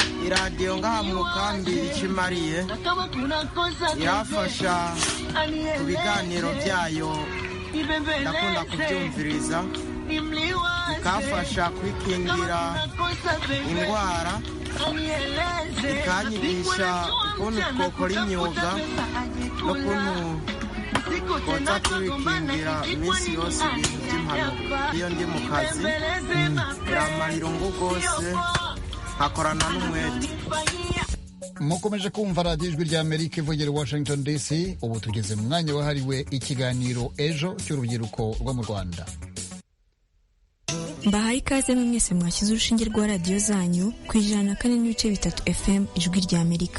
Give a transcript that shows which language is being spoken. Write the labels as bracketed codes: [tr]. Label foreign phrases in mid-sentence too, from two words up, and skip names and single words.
[rn] Iradiyo ngaha mu kambi ikimariye irafasha ku biganiro byayo, ndakunda kubyumviriza, ikafasha kwikingira indwara, ikanyigisha ukuntu twokora imyuga n'ukuntu koza kwikingira iminsi yose ibintu by'impanuka. Iyo ndi mu kazi biramara irungu rwose, nkakorana n'umwete. [rw] Mukomeje kumva radiyo Ijwi ry'Amerika ivugira Washington DC. Ubu tugeze mu mwanya wahariwe ikiganiro ejo cy'urubyiruko rwo mu Rwanda. Mbahaye ikaze mwese mwashyize urushinge rwa radiyo zanyu ku 104.3 FM Ijwi ry'Amerika.